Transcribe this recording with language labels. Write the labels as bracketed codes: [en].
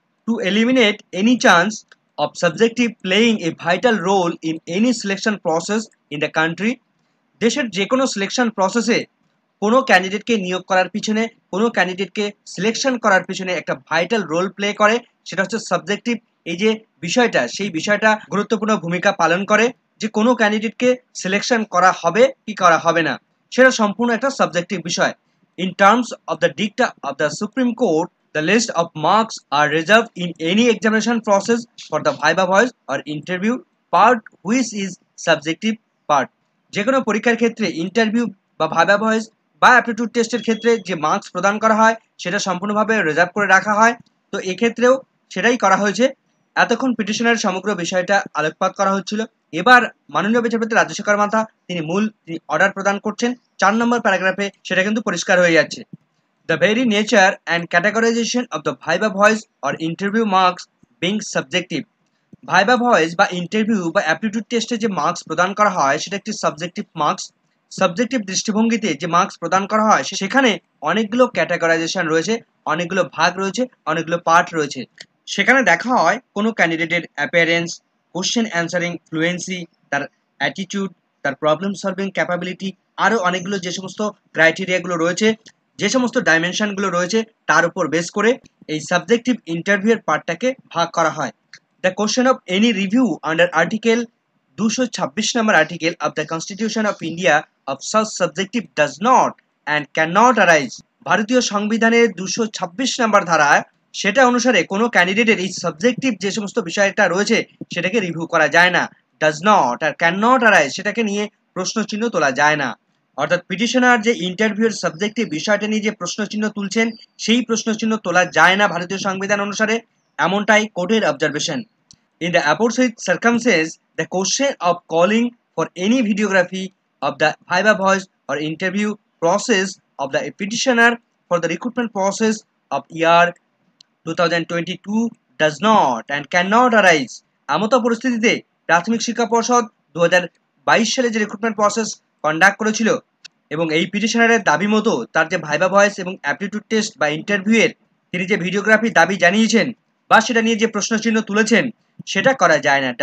[en] to eliminate any chance of subjective playing a vital role in any selection process in the country, [bn] দেশের যে কোনো selection প্রসেসে কোনো ক্যান্ডিডেটকে নিয়োগ করার পিছনে, কোনো ক্যান্ডিডেটকে সিলেকশন করার পিছনে একটা ভাইটাল রোল প্লে করে, সেটা হচ্ছে সাবজেক্টিভ। এই যে বিষয়টা, সেই বিষয়টা গুরুত্বপূর্ণ ভূমিকা পালন করে, যে কোনো ক্যান্ডিডেটকে সিলেকশন করা হবে কি করা হবে না, সেটা সম্পূর্ণ একটা সাবজেক্টিভ বিষয়। [en] In terms of the dicta of the Supreme Court, the list of marks are reserved in any examination process for the viva voice or interview part which is subjective part। [bn] যে কোনো পরীক্ষার ক্ষেত্রে ইন্টারভিউ বা viva voice বা aptitude টেস্টের ক্ষেত্রে যে marks প্রদান করা হয়, সেটা সম্পূর্ণভাবে রিজার্ভ করে রাখা হয়। তো এক্ষেত্রেও সেটাই করা হয়েছে। এতক্ষণ পিটিশনের সমগ্র বিষয়টা আলোকপাত করা হচ্ছিল। এবার মাননীয় বিচারপতি রাজশেখর মাথা তিনি অর্ডার প্রদান করছেন 4 নম্বর প্যারাগ্রাফে, সেটা কিন্তু পরিষ্কার হয়ে যাচ্ছে। [en] The very nature and categorization of the viva voice or interview marks being subjective. [bn] Viva voice বা ইন্টারভিউ বা অ্যাপটিটিউড টেস্টে যে মার্কস প্রদান করা হয় সেটা একটি সাবজেক্টিভ মার্কস। সাবজেক্টিভ দৃষ্টিভঙ্গিতে যে মার্কস প্রদান করা হয় সেখানে অনেকগুলো ক্যাটাগরাইজেশন রয়েছে, অনেকগুলো ভাগ রয়েছে, অনেকগুলো পার্ট রয়েছে। সেখানে দেখা হয় কোনো ক্যান্ডিডেটের অ্যাপিয়ারেন্স, কোশ্চেন অ্যান্সারিং ফ্লুয়েন্সি, তার অ্যাটিটিউড, তার প্রবলেম সলভিং ক্যাপাবিলিটি, আরও অনেকগুলো যে সমস্ত ক্রাইটেরিয়াগুলো রয়েছে, যে সমস্ত ডাইমেনশনগুলো রয়েছে তার উপর বেস করে এই সাবজেক্টিভ ইন্টারভিউয়ের পার্টটাকে ভাগ করা হয়। [en] The question of any review under Article 226 number article of the Constitution of India of such subjective does not and cannot arise. [bn] ভারতীয় সংবিধানের 226 নম্বর ধারায় সেটা অনুসারে কোনো ক্যান্ডিডেটের এই সাবজেক্টিভ যে সমস্ত বিষয়টা রয়েছে সেটাকে রিভিউ করা যায় না। [en] does not or cannot arise [bn] সেটাকে নিয়ে প্রশ্নচিহ্ন তোলা যায় না। অর্থাৎ পিটিশনার যে ইন্টারভিউর সাবজেক্টিভ বিষয়টা নিয়ে যে প্রশ্নচিহ্ন তুলছেন সেই প্রশ্নচিহ্ন তোলা যায় না ভারতীয় সংবিধান অনুসারে, এমনটাই কোর্টের observation. [en] In the aforesaid circumstance, the question of calling for any videography of the viva voice or interview process of the petitioner for the recruitment process of year 2022 does not and cannot arise. [bn] এমতো পরিস্থিতিতে প্রাথমিক শিক্ষা পর্ষদ 2022 সালে যে recruitment process conduct করেছিল এবং এই পিটিশনারের দাবি মতো তার যে ভাইবা ভয়েস এবং অ্যাপটিটিউড টেস্ট বা ইন্টারভিউয়ের তিনি যে ভিডিওগ্রাফি দাবি জানিয়েছেন বা সেটা নিয়ে যে প্রশ্নচিহ্ন তুলেছেন সেটা করা যায় না।